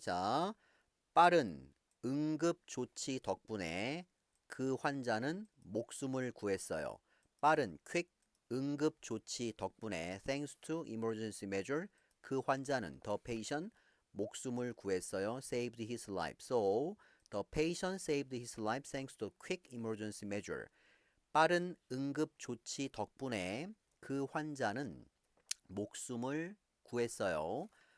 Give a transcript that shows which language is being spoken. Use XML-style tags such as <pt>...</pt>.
<ko>자, 빠른 응급 조치 덕분에 그 환자는 목숨을 구했어요. 빠른 quick 응급 조치 덕분에</ko> <en>thanks to emergency measure</en> <ko>그 환자는</ko> <en>the patient</en> <ko>목숨을 구했어요.</ko> <en>saved his life. So the patient saved his life thanks to quick emergency measure.</en> <ko>빠른 응급 조치 덕분에 그 환자는 목숨을 구했어요.</ko>